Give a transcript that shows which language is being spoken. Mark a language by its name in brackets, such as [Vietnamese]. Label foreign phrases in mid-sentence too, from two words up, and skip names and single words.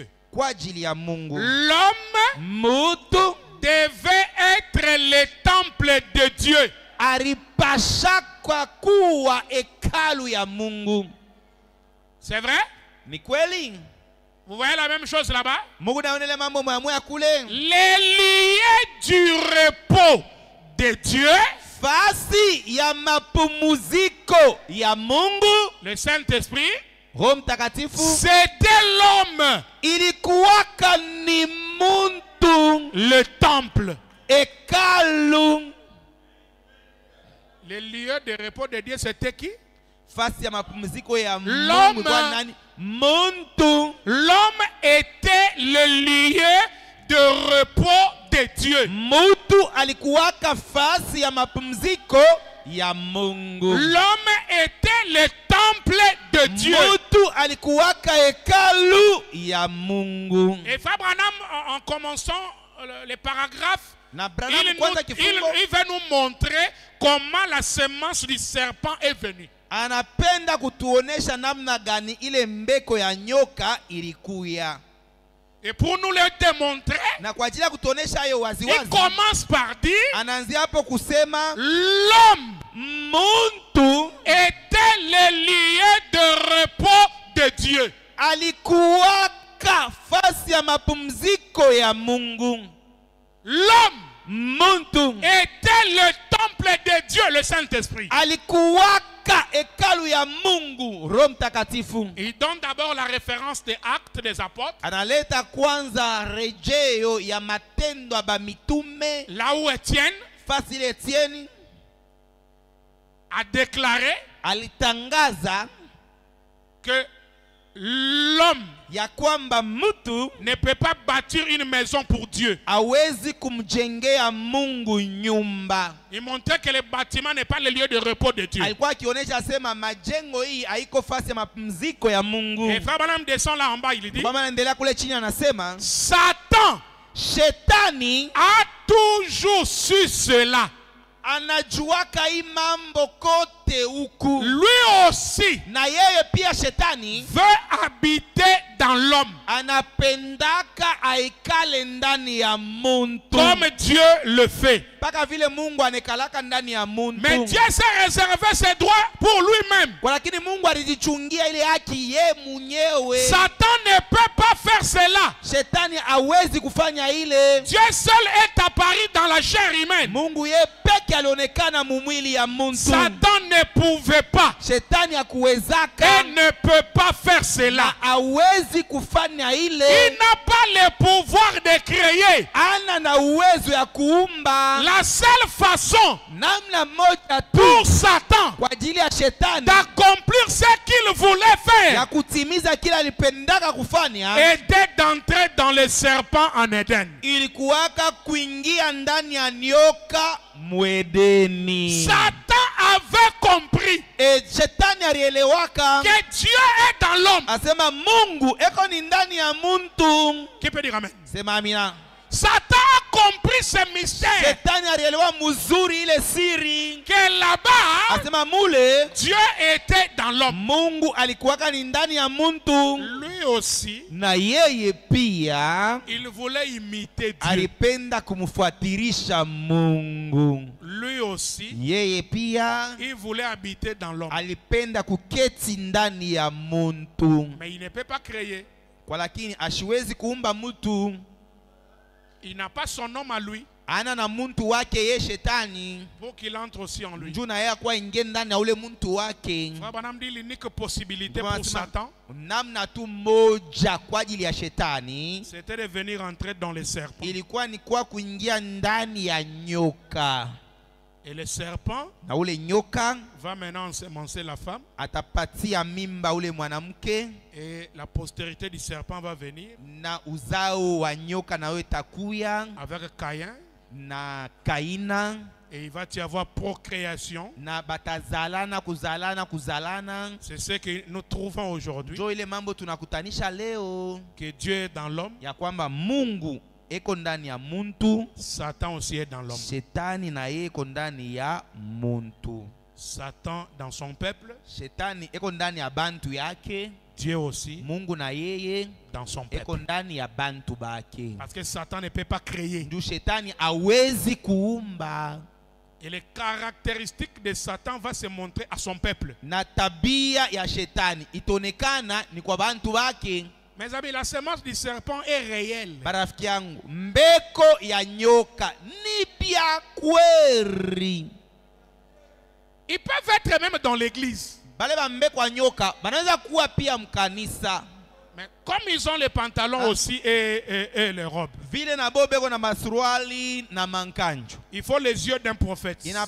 [French] L'homme devait être le temple de Dieu. C'est vrai? Vous voyez la même chose là-bas? Les liens du repos de Dieu [Swahili] fasi ya mapumziko ya Mungu, [French] le Saint-Esprit, [Swahili] Roho Mtakatifu, [French] c'était l'homme, [Swahili] ilikuwaka ni muntu, [French] le temple, [Swahili] hekalu. [French] le lieu de repos de Dieu, c'était qui? [Swahili] Fasi ya mapumziko ya [French] L'homme. [Swahili] Mungu kwa nani? Muntu. [French] L'homme était le lieu de repos de Dieu. [Swahili] Mutu alikuwaka fasi ya mapumziko ya Mungu. [French] L'homme était le temple de Dieu. [Swahili] Mutu alikuwaka hekalu ya Mungu. [French] Et Frère Branham, en commençant les paragraphes, [Swahili] Na [French] il [Swahili] Branham kwanza kifungo [French] va nous montrer comment la semence du serpent est venue. [Swahili] anapenda kutuonesha namna gani ile mbeko ya nyoka ilikuya. [French] Et pour nous le démontrer, [Swahili] Na kwa ajili ya kutuonesha hayo [French] il [Swahili] waziwazi, [French] commence par dire [Swahili] anaanzia hapo kusema [French] l'homme [Swahili] muntu [French] était le lieu de repos de Dieu. [Swahili] alikuwaka fasi ya mapumziko ya Mungu. [French] L'homme [Swahili] Muntu [French] était le temple de Dieu, le Saint-Esprit. [Swahili] alikuwaka hekalu ya Mungu, Roho Mtakatifu. [French] Il donne d'abord la référence des Actes des Apôtres, [Swahili] Analeta kwanza rejeo ya matendo ya bamitume, [French] là où Étienne [Swahili] fasi ile Etienne [French] a déclaré [Swahili] alitangaza [French] que l'homme [Swahili] ya kwamba mtu [French] ne peut pas bâtir une maison pour Dieu. [Swahili] hawezi kumjengea Mungu nyumba. [French] Il montrait que le bâtiment n'est pas le lieu de repos de Dieu. [Swahili] Alikuwa akionyesha sema majengo hii haiko fasi ya mapumziko ya Mungu. [French] Et Frère Branham descend là en bas, il dit, [Swahili] Baba anaendelea kule chini anasema [French] Satan [Swahili] Shetani [French] a toujours su cela. [Swahili] anajuaka hii mambo kote huku. [French] Lui aussi [Swahili] Na yeye pia Shetani [French] veut habiter dans l'homme [Swahili] anapendaka aikale ndani ya muntu, [French] comme Dieu le fait. [Swahili] mpaka vile Mungu anekalaka ndani ya muntu. [French] Mais Dieu s'est réservé ses droits pour lui-même. [Swahili] Kwa lakini Mungu alijichungia ile haki ye mwenyewe. [French] Satan ne peut pas faire cela. [Swahili] Shetani hawezi kufanya ile. [French] Dieu seul est apparu dans la chair humaine. [Swahili] Mungu ye peke alionekana mumwili ya muntu. [French] Satan ne pouvait pas [Swahili] Shetani hakuwezaka [French] et ne peut pas faire cela. [Swahili] na hawezi kufanya ile. [French] Il n'a pas le pouvoir de créer. [Swahili] Ana na uwezo ya kuumba. [French] La seule façon [Swahili] Namna moja [French] pour [Swahili] tu [French] Satan [Swahili] kwa ajili ya Shetani [French] d'accomplir ce qu'il voulait [Swahili] ya [French] faire [Swahili] kutimiza kila alipendaka kufanya [French] était d'entrer dans le serpent en Éden. [Swahili] ilikuwaka kuingia ndani ya nyoka mwedeni. [French] Satan avait compris [Swahili] Shetani alielewaka [French] que Dieu est dans l'homme. [Swahili] asema Mungu eko ni ndani ya muntu. [French] Qui peut dire amen? [Swahili] Sema amina. [French] Satan a compris ce mystère [Swahili] Shetani alielewa mzuri ile siri, [French] que là-bas, [Swahili] asema mule [French] Dieu était dans l'homme. [Swahili] Mungu alikuwaka ni ndani ya muntu, [French] Lui aussi, [Swahili] na yeye pia [French] il voulait imiter Dieu. [Swahili] alipenda kumfuatirisha Mungu. [French] Lui aussi, [Swahili] Yeye pia [French] il voulait habiter dans l'homme. [Swahili] alipenda kuketi ndani ya muntu, [French] Mais il ne peut pas créer. [Swahili] kwa lakini ashiwezi kuumba mtu. [French] Il n'a pas son homme à lui [Swahili] Ana na muntu wake ye Shetani, [French] pour qu'il entre aussi en lui. [Swahili] njoo na yeye kwa ingie ndani ya ule muntu wake. [French] Frère Branham dit l'unique possibilité [Swahili] Ndio [French] pour [Swahili] anasema, [French] Satan, [Swahili] namna tu moja kwa ajili ya Shetani [French] c'était de venir entrer dans le serpent. [Swahili] ilikuwa ni kwa kuingia ndani ya nyoka, [French] Et le serpent [Swahili] na ule nyoka [French] va maintenant ensemencer la femme. [Swahili] atapatia mimba ule mwanamke, [French] Et la postérité du serpent va venir [Swahili] na uzao wa nyoka nayo itakuya [French] avec Caïn. [Swahili] na Kaina, [French] Et il va y avoir procréation. [Swahili] na batazalana kuzalana. [French] C'est ce que nous trouvons aujourd'hui. [Swahili] Ndio ile mambo tunakutanisha leo [French] Que Dieu est dans l'homme. [Swahili] ya kwamba Mungu eko ndani ya muntu, [French] Satan aussi est dans l'homme. [Swahili] Shetani na yeye eko ndani ya muntu. [French] Satan dans son peuple. [Swahili] Shetani eko ndani ya bantu yake, [French] Dieu aussi [Swahili] Mungu na yeye [French] dans son [Swahili] eko [French] peuple. [Swahili] ndani ya bantu bake. [French] Parce que Satan ne peut pas créer. [Swahili] Ndio Shetani hawezi kuumba, [French] Et les caractéristiques de Satan vont se montrer à son peuple. [Swahili] na tabia ya Shetani itaonekana ni kwa bantu bake. [French] Mes amis, la semence du serpent est réelle. [Swahili] Marafiki yangu, mbeko ya nyoka ni bya kweri. [French] Ils peuvent être même dans l'église. Mais comme ils ont les pantalons aussi et les robes, il faut les yeux d'un prophète.